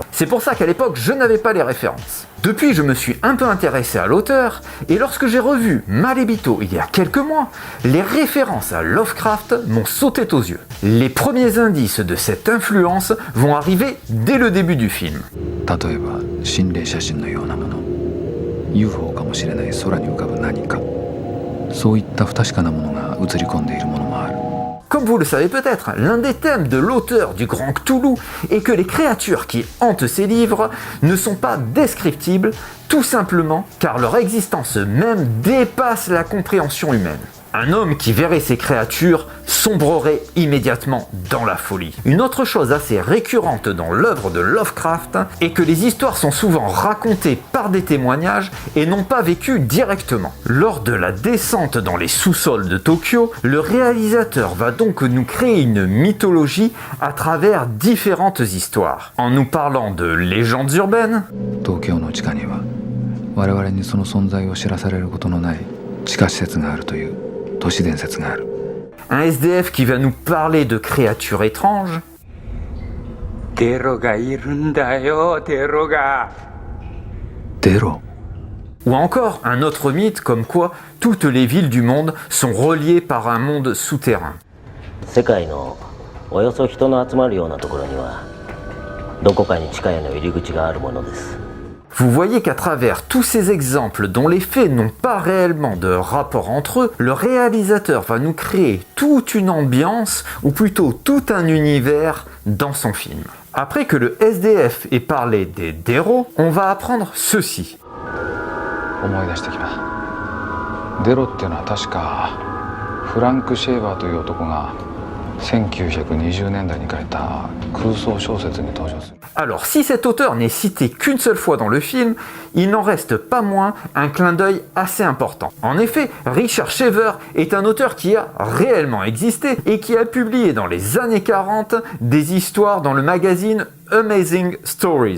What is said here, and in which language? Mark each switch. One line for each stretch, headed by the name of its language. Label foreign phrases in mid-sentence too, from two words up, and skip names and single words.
French: C'est pour ça qu'à l'époque, je n'avais pas les références. Depuis, je me suis un peu intéressé à l'auteur, et lorsque j'ai revu Malebito il y a quelques mois, les références à Lovecraft m'ont sauté aux yeux. Les premiers indices de cette influence vont arriver dès le début du film.
Japanese: 例えば心霊写真のようなもの UFO かもしれない空に浮かぶ何かそういった不確かなものが映り込んでいるものもある
French: Comme vous le savez peut-être, l'un des thèmes de l'auteur du Grand Cthulhu est que les créatures qui hantent ses livres ne sont pas descriptibles, tout simplement car leur existence même dépasse la compréhension humaine. Un homme qui verrait ces créatures sombrerait immédiatement dans la folie. Une autre chose assez récurrente dans l'œuvre de Lovecraft est que les histoires sont souvent racontées par des témoignages et non pas vécues directement. Lors de la descente dans les sous-sols de Tokyo, le réalisateur va donc nous créer une mythologie à travers différentes histoires. En nous parlant de légendes urbaines,
Japanese: 東京の地下には我々にその存在を知らされることのない地下施設があるという都市伝説がある
French: un SDF qui va nous parler de créatures étranges,
Japanese: テロがいるんだよ、テロが。テロ
French: ou encore un autre mythe comme quoi toutes les villes du monde sont reliées par un monde souterrain.
Japanese: 世界のおよそ人の集まるようなところにはどこかに地下への入り口があるものです。
French: Vous voyez qu'à travers tous ces exemples dont les faits n'ont pas réellement de rapport entre eux, le réalisateur va nous créer toute une ambiance, ou plutôt tout un univers dans son film. Après que le SDF ait parlé des Dero, on va apprendre ceci.
Japanese: 思い出してきたデロっていうのは確かフランク・シェーバーという男が1920年代に書いた空想小説に登場する
French: Alors, si cet auteur n'est cité qu'une seule fois dans le film, il n'en reste pas moins un clin d'œil assez important. En effet, Richard Shaver est un auteur qui a réellement existé et qui a publié dans les années 40 des histoires dans le magazine Amazing Stories.